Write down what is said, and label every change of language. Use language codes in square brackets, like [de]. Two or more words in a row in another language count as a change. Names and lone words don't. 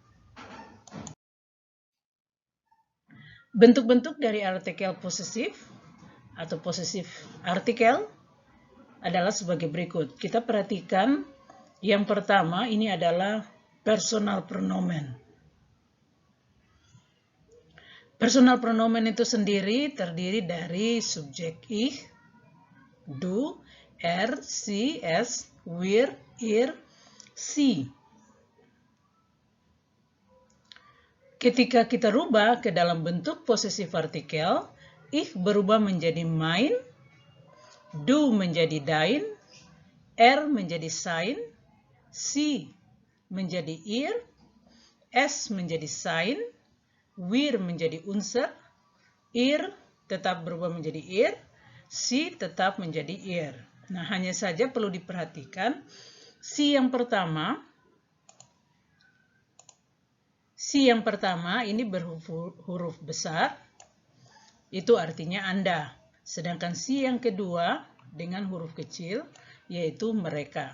[id] Bentuk-bentuk dari artikel posesif atau possessive artikel adalah sebagai berikut. Kita perhatikan yang pertama ini adalah personal pronomen. Personal pronomen itu sendiri terdiri dari subjek [de] ich, du, er, sie, es, wir, ihr, sie. [id] Ketika kita rubah ke dalam bentuk possessive artikel, ich berubah menjadi mein, du menjadi dein, er menjadi sein, sie menjadi ihr, es menjadi sein, wir menjadi unser, ihr tetap berubah menjadi ihr, sie tetap menjadi ihr. Nah, hanya saja perlu diperhatikan, sie yang pertama ini berhuruf besar, itu artinya Anda. Sedangkan si yang kedua dengan huruf kecil, yaitu mereka.